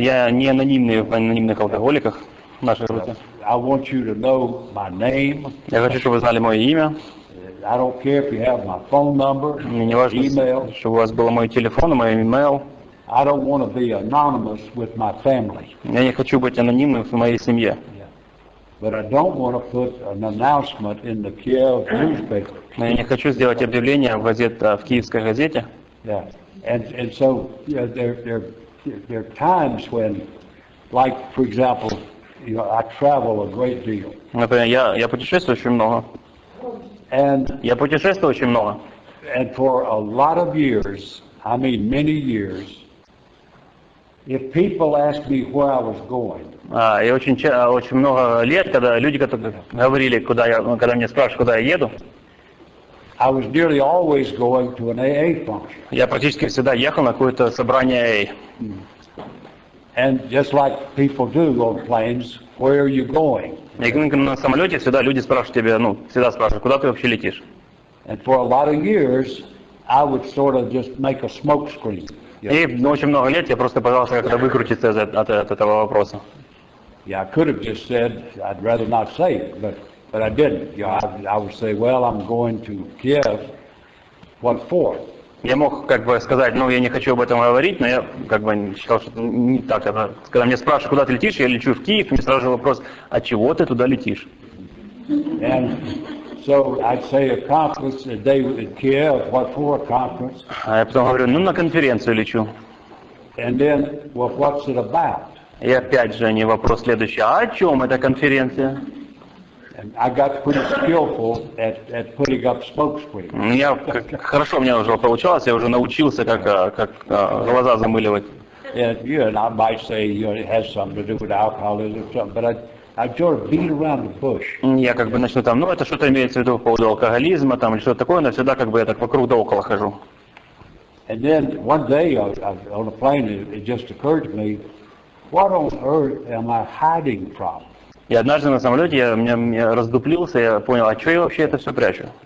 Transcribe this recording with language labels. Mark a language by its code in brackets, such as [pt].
[ru] Я не анонимный в анонимных алкоголиках в нашей группе. [en] I want you to know my name. [ru] Я хочу, чтобы вы знали мое имя. [en] I don't care if you have my phone number, [ru] Мне не важно, [en] email. [ru] чтобы у вас был мой телефон, мой email. [en] I don't want to be anonymous with my family. [ru] Я не хочу быть анонимным в моей семье. [en] But I don't want to put an announcement in the Kiev newspaper. [ru] Но я не хочу сделать объявление в киевской газете. [en] Yeah, and so there are times when, like for example, I travel a great deal. [ru] Например, я путешествую очень много. Я путешествую очень много. [en] And for a lot of years, I mean many years, if people asked me where I was going. [ru] И очень много лет, когда люди говорили, когда меня спрашивают, куда я еду. [en] I was nearly always going to an AA function. [ru] Я практически всегда ехал на какое-то собрание AA. [en] And just like people do on planes, where are you going? [ru] И на самолете всегда люди спрашивают тебя, всегда спрашивают, куда ты вообще летишь? [en] And for a lot of years, I would sort of just make a smoke screen. [ru] И очень много лет я просто пытался как-то выкрутиться от этого вопроса. [en] Yeah, I could have just said I'd rather not say it, but I didn't. I would say, well, I'm going to Kiev. What for? [ru] Я мог сказать, я не хочу об этом говорить, но я считал, что это не так. Когда меня спрашивают, куда ты летишь, я лечу в Киев, мне сразу же вопрос, а чего ты туда летишь? [en] And so I'd say a conference, a day in Kiev, what for a conference? [ru] А я потом говорю, на конференцию лечу. [en] And then, well, what's it about? [ru] И опять же не вопрос следующий, а о чем эта конференция? [en] And I got pretty skillful at putting up smoke screens. [ru] Хорошо у меня уже получалось, я уже научился, как глаза замыливать. [en] And I might say, it has something to do with alcoholism or something, but I sort of beat around the bush. [ru] Я начну это что-то имеется в виду по поводу алкоголизма, или что-то такое, но всегда я так вокруг да около хожу. [en] And then one day on a plane, it just occurred to me, what on earth am I hiding from? [ru] И однажды на самолете я раздуплился, я понял, а что я вообще это все прячу?